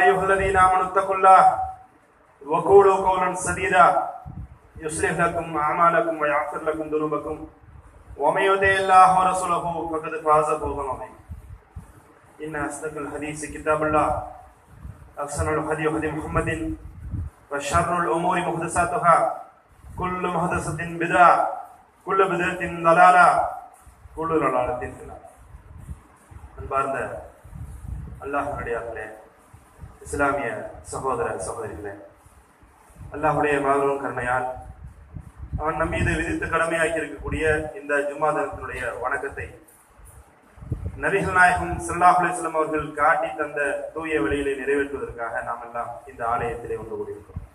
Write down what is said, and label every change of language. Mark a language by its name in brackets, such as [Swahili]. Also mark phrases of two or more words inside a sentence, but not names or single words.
[Arabic] أيها الذين آمنوا اتقوا الله وقولوا قولا سديدا يصلح لكم أعمالكم ويغفر لكم ذنوبكم ومن يطع الله ورسوله فقد فاز فوزا عظيما إن أصدق الحديث كتاب الله أحسن الهدي هدي محمد وشر الأمور محدثاتها كل محدثة بدعة كل بدعة ضلالة كل ضلالة في النار. [Tamil] அன்பார்ந்த அல்லாஹ்வுடைய அடியார்களே, இஸ்லாமிய சகோதர சகோதரிகளே, அல்லாஹ்வுடைய மாபெரும் கருணையால் அவன் நம் மீது விதித்து கடமையாக்கி இருக்கக்கூடிய இந்த ஜும்மா தினத்தினுடைய வணக்கத்தை நபிகள் நாயகம் [Arabic] صلى الله عليه وسلم [Tamil] அவர்கள் காட்டி தந்த தூய வழியிலே நிறைவேற்றுவதற்காக நாம் எல்லாம் இந்த ஆலயத்திலே ஒன்று கூடியிருக்கிறோம்.